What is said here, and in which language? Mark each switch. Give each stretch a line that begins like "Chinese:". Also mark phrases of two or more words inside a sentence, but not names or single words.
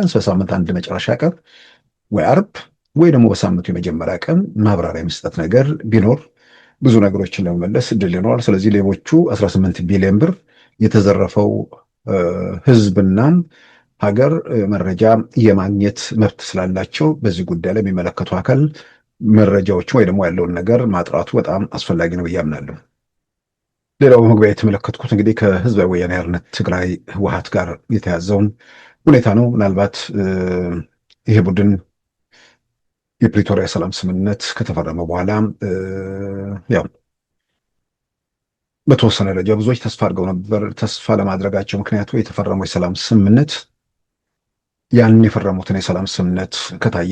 Amharic: ቢያንስ በሳምንት አንድ መጨረሻ ቀን ወይ አርብ ወይ ደግሞ በሳምንቱ የመጀመሪያ ቀን ማብራሪያ መስጠት ነገር ቢኖር ብዙ ነገሮችን ለመመለስ እድል ይኖራል። ስለዚህ ሌቦቹ 18 ቢሊዮን ብር የተዘረፈው ህዝብና ሀገር መረጃ የማግኘት መብት ስላላቸው በዚህ ጉዳይ ላይ የሚመለከቱ አካል መረጃዎችን ወይ ደግሞ ያለውን ነገር ማጥራቱ በጣም አስፈላጊ ነው ብዬ አምናለሁ። ሌላው በመግቢያ የተመለከትኩት እንግዲህ ከህዝባዊ ወያነ ሓርነት ትግራይ ህወሓት ጋር የተያዘውን ሁኔታ ነው። ምናልባት ይሄ ቡድን የፕሪቶሪያ ሰላም ስምምነት ከተፈረመ በኋላ ያው በተወሰነ ደረጃ ብዙዎች ተስፋ አድርገው ነበር። ተስፋ ለማድረጋቸው ምክንያቱ የተፈረመው የሰላም ስምምነት ያን የፈረሙትን የሰላም ስምምነት ከታየ